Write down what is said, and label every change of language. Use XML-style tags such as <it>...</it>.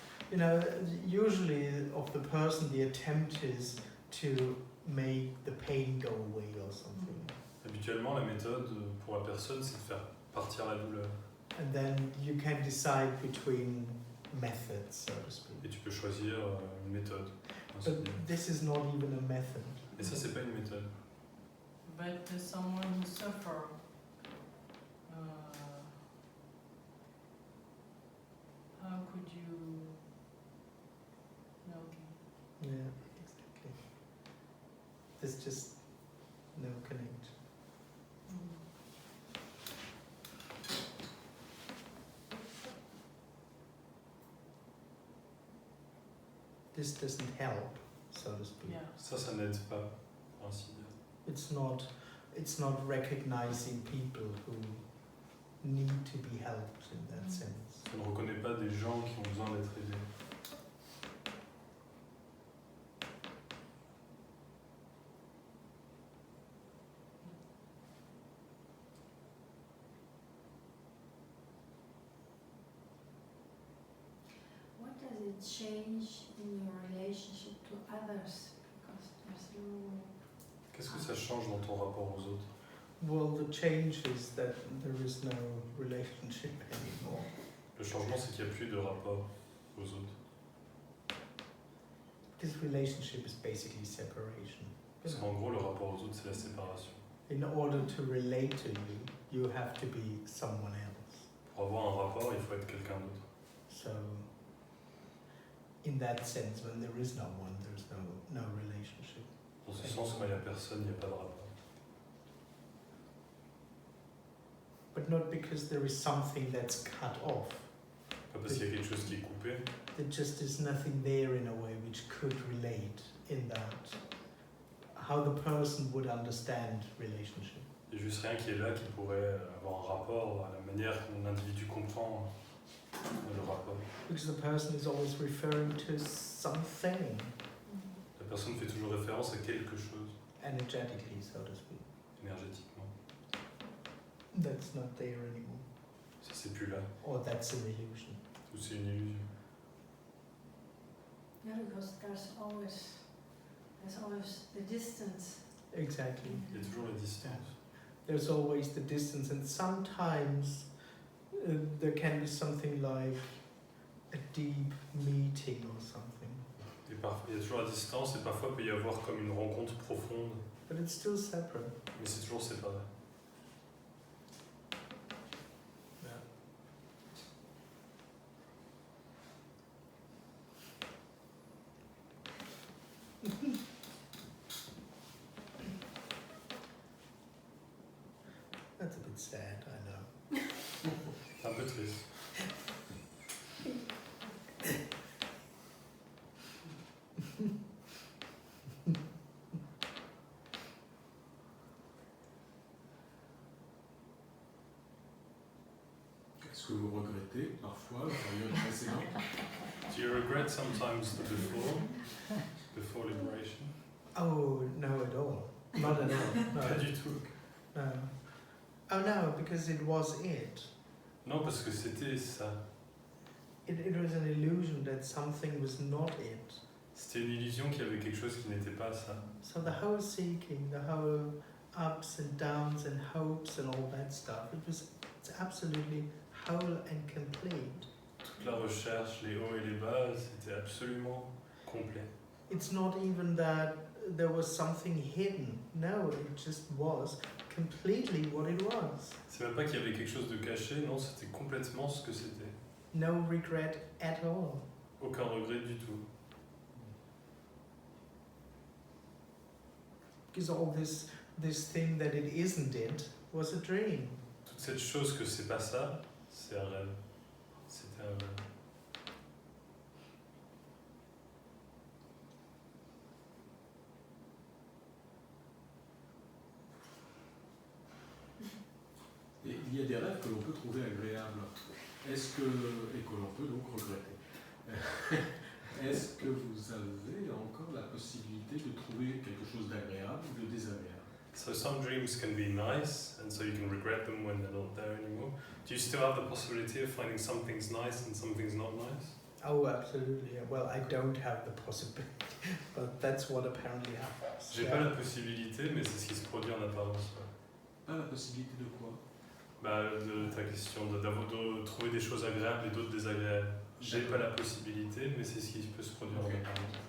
<en>You know, usually of the person, the attempt is to make the pain go away or something,</en> <fr>Habituellement, la méthode pour la personne, c'est de faire partir la douleur.</fr> <en>and then you can decide between methods, so to speak.</en> <fr>Et tu peux choisir une méthode. ainsi de</fr> <en>But</en> <fr>dire.</fr> <en>this is not even a method.</en> <fr>Et ça, c'est pas une méthode.</fr> <en>But someone who suffer, how could you? No, okay. Yeah, exactly. There's just no connection. This doesn't help, so to speak. Yeah.</en> <fr>Ça n'aide pas, pour ainsi dire.</fr> <en>It's not recognizing people who need to be helped in that sense.</en> <fr>Ça ne reconnaît pas des gens qui ont besoin d'être aidés.</fr> <en>change in your relationship to others? Because there's no...</en> <fr>Qu'est-ce que ça change dans ton rapport aux autres?</fr> <en>Well, the change is that there is no relationship anymore.</en> <fr>Le changement, c'est qu'il n'y a plus de rapport aux autres.</fr> <en>This relationship is basically separation.</en> <fr>Parce qu'en gros, le rapport aux autres, c'est la séparation.</fr> <en>In order to relate to you, you have to be someone else.</en> <fr>Pour avoir un rapport, il faut être quelqu'un d'autre.</fr> <en>So, in that sense, when there is no one, there's no relationship.</en> <fr>Dans ce sens, quand il n'y a personne, il n'y a pas de rapport.</fr> <en>But not because there is something that's cut off.</en> <fr>Pas parce qu'il y a quelque chose qui est coupé.</fr> <en>There just is nothing there in a way which could relate in that. How the person would understand relationship.</en> <fr>Il n'y a juste rien qui est là qui pourrait avoir un rapport à la manière dont l'individu comprend le rapport.</fr> <en>Because the person is always referring to something.</en> <fr>La personne fait toujours référence à quelque chose,</fr> <en>Energetically, so to speak.</en> <fr>énergétiquement.</fr> <en>That's not there anymore.</en> <fr>Ça, c'est plus là.</fr> <en>Or that's an illusion.</en> <fr>Ou c'est une illusion.</fr> <en>Yeah, because there's always the distance. Exactly.</en> <fr>Il y a toujours la distance.</fr> <en>There's always the distance, and sometimes there can be something like a deep meeting or something.</en> <fr>Et parfois, il y a toujours la distance et parfois il peut y avoir comme une rencontre profonde,</fr> <en>But it's still separate.</en> <fr>mais c'est toujours séparé.</fr> <en>That's a bit sad, I know.</en> <fr>C'est un peu triste. Est-ce que vous regrettez parfois la période précédente?</fr> <en>Do you regret sometimes the before liberation? Oh, no at all. Not at all.</en> <fr>Pas</fr> <en>No.</en> <fr>du tout.</fr> <en>No. Oh no, because it was it.</en> <fr>Non, parce que c'était ça.</fr> <en>It was an illusion that something was not it.</en> <fr>C'était une illusion qu'il y avait quelque chose qui n'était pas ça.</fr> <en>So the whole seeking, the whole ups and downs and hopes and all that stuff, it's absolutely whole and complete.</en> <fr>Toute la recherche, les hauts et les bas, c'était absolument complet.</fr> <en>It's not even that there was something hidden. No, it just was completely what it was.</en> <fr>C'est même pas qu'il y avait quelque chose de caché, non, c'était complètement ce que c'était.</fr> <en>No regret at all.</en> <fr>Aucun regret du tout.</fr> <en>Because all this thing that it isn't it was a dream.</en> <fr>Toute cette chose que c'est pas ça, c'est un rêve. C'était un rêve. Et il y a des rêves que l'on peut trouver agréables. Est-ce que, et que l'on peut donc regretter. Est-ce que vous avez encore la possibilité de trouver quelque chose d'agréable ou de désagréable?</fr> <en>So some dreams can be nice, and so you can regret them when they're not there anymore. Do you still have the possibility of finding something's nice and something's not nice? Oh, absolutely. Well, I don't have the possibility, but that's what apparently happens.</en> <fr>J'ai pas la possibilité, mais c'est ce qui se produit en apparence. Ouais. Pas la possibilité de quoi? Bah, de ta question, de trouver des choses agréables et d'autres désagréables. J'ai pas la possibilité, mais c'est ce qui peut se produire en apparence.</fr>